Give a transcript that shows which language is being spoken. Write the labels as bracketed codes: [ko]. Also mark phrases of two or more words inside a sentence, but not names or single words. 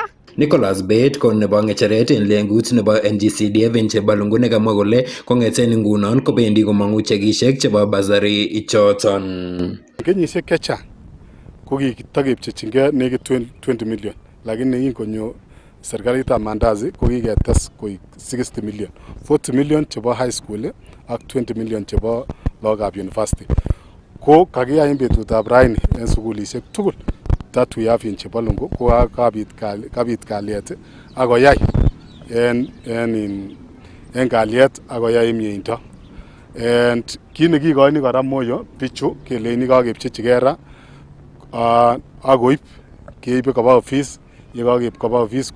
[kln] Nicholas Bett ko nebo ng'echeret en lengut nebo NGCDF en Chebalungu nekamwa kole kong'eten ngunon kobendi komong'u chekisiek chebo basari ichoton. Kenyisiek chechang ko kitakepchechingei nekit 20 million, lakini ingonyo serikalitab Mandazi ko kiketes koik 60 million, 40 million chebo [en] high school [kln] ak 20 million chebo lagokab university. Ko kakiyai en betutab raini en sukulisiek tugul [en] that we have in [kln] Chebalungu ko kabit kalyet akoyai en kalyet akoyai mieindo. And kit nekikoini kora moyo bichu keleini kakepchechigei ra akoib keibe koba office, yekakeib koba office